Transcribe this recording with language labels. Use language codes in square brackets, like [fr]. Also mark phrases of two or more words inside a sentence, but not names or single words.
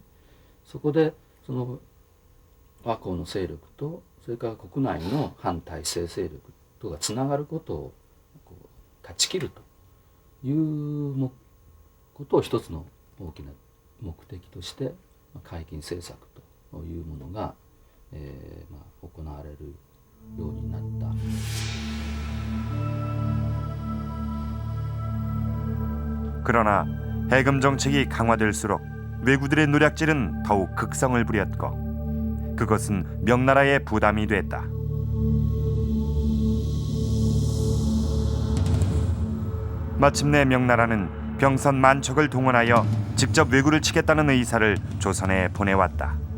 [ja] そこでその倭寇の勢力とそれから国内の反体制勢力とがつながることを断ち切るということを一つの大きな目的として海禁政策というものが、行われるようになった。 [ko] 그러나 해금 정책이 강화될수록 왜구들의 노략질은 더욱 극성을 부렸고 그것은 명나라의 부담이 됐다. 마침내 명나라는 병선 만척을 동원하여 직접 왜구를 치겠다는 의사를 조선에 보내왔다.